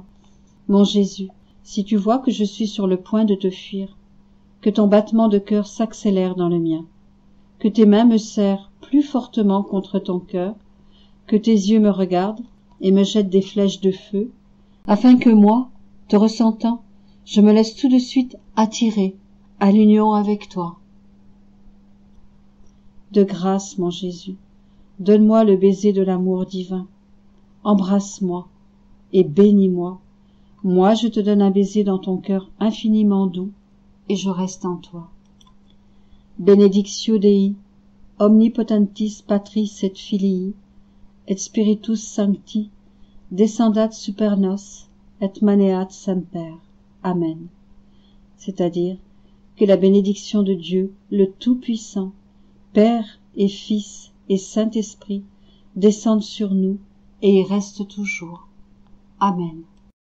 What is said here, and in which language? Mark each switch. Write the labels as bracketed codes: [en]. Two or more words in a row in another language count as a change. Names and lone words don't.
[fr] Mon Jésus, si tu vois que je suis sur le point de te fuir, que ton battement de cœur s'accélère dans le mien, que tes mains me serrent plus fortement contre ton cœur, que tes yeux me regardent et me jettent des flèches de feu, afin que moi, te ressentant, je me laisse tout de suite attirer à l'union avec toi. De grâce, mon Jésus, donne-moi le baiser de l'amour divin. Embrasse-moi et bénis-moi. Moi, je te donne un baiser dans ton cœur infiniment doux, et je reste en toi. [la] Benedictio Dei, omnipotentis Patris et Filii, et Spiritus Sancti, descendat super nos, et maneat semper. Amen. [fr] C'est-à-dire que la bénédiction de Dieu, le Tout-Puissant, Père et Fils et Saint-Esprit, descende sur nous et y reste toujours. Amen.